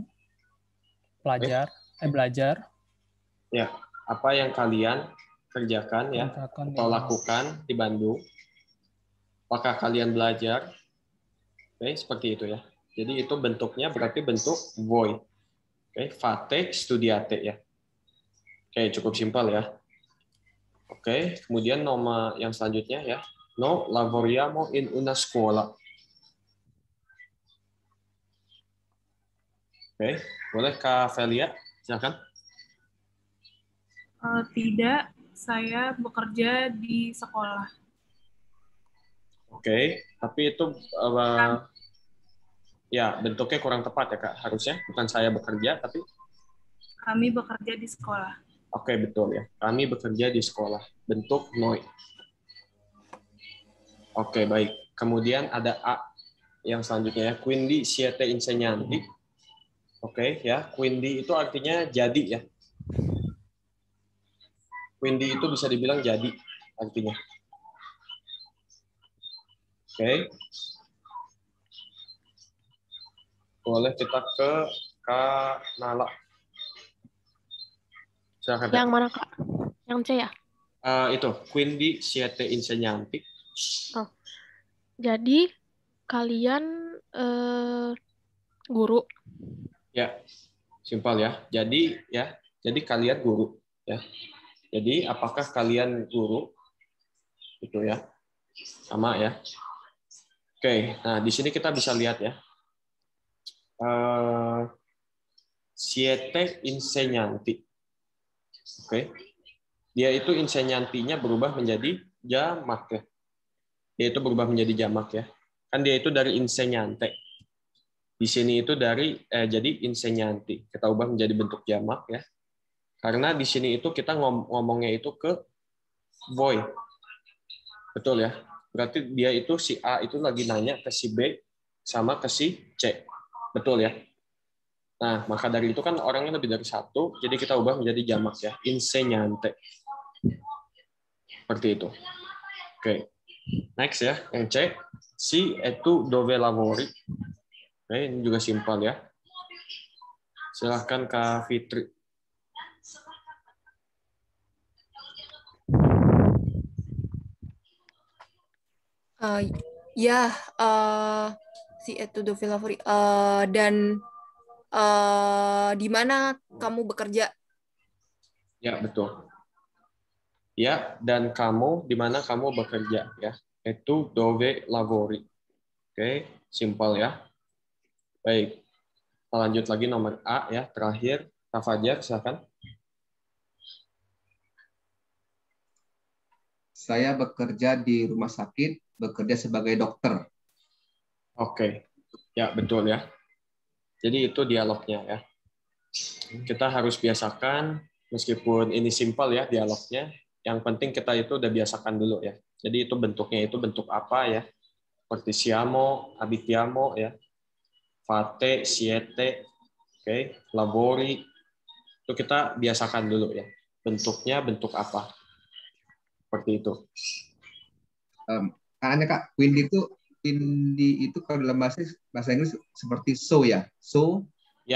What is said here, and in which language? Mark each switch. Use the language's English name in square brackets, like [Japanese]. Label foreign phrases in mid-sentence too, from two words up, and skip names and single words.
[Indonesian] Belajar. Ya, apa yang kalian kerjakan ya atau lakukan di Bandung? Apakah kalian belajar? Oke, seperti itu ya. Jadi itu bentuknya berarti bentuk voi. Oke, [Italian] fate studiate [Indonesian] ya. Oke, cukup simpel ya. Oke, kemudian nama yang selanjutnya ya. [Italian] No lavoriamo in una scuola. [Indonesian] Oke, boleh Kak Velia, silakan. Tidak, saya bekerja di sekolah. Oke, tapi itu ya bentuknya kurang tepat ya Kak. Harusnya bukan saya bekerja, tapi Kami bekerja di sekolah. oke, betul ya. Kami bekerja di sekolah. Bentuk noi. Oke, baik. Kemudian ada A yang selanjutnya ya. [Italian] Quindi siete insegnanti. [Indonesian] Oke, ya. Quindi itu artinya jadi ya. Quindi itu bisa dibilang jadi artinya. Oke. Boleh kita ke Kak Nala. Silakan, Yang mana Kak? Yang C ya? Itu, [Italian] quindi siete insegnanti. [Indonesian] Oh. Jadi kalian guru. Ya, simpel ya. Jadi kalian guru ya. Jadi apakah kalian guru? Itu ya. Sama ya. Oke, nah di sini kita bisa lihat ya. [Italian] Siete insegnanti. [Indonesian] Oke. Dia itu insegnantinya berubah menjadi jamak ya. Dia itu berubah menjadi jamak ya. Kan dia itu dari insegnante. Di sini itu jadi insegnanti. Kita ubah menjadi bentuk jamak ya. Karena di sini itu kita ngomongnya itu ke voi. Betul ya. Berarti dia itu si A itu lagi nanya ke si B sama ke si C. Betul ya. Nah, maka dari itu kan orangnya lebih dari satu, jadi kita ubah menjadi jamak ya. Insegnante. Seperti itu. Oke. Next ya, yang C. Si itu [Italian] dove lavori. [Indonesian] Oke, ini juga simpel ya. Silahkan Kak Fitri. [Italian] Si itu dove lavori. [Indonesian] Dan di mana kamu bekerja? Ya, betul. Ya, dan kamu, di mana kamu bekerja ya. Itu [Italian] dove lavori. [Indonesian] Oke, simpel ya. Baik. Kita lanjut lagi nomor A ya, terakhir. Kak Fajar, silakan. Saya bekerja di rumah sakit, bekerja sebagai dokter. Oke. Ya, betul ya. Jadi itu dialognya ya. Kita harus biasakan, meskipun ini simpel ya dialognya, yang penting kita itu udah biasakan dulu ya. Jadi itu bentuknya itu bentuk apa ya? Seperti [Italian] siamo, abitiamo [Indonesian] ya. [Italian] Fate, siete, [Indonesian] oke, lavori. Itu kita biasakan dulu ya. Bentuknya bentuk apa? Seperti itu. Karena Kak, quindi itu kalau dalam bahasa Inggris seperti so ya. So, ya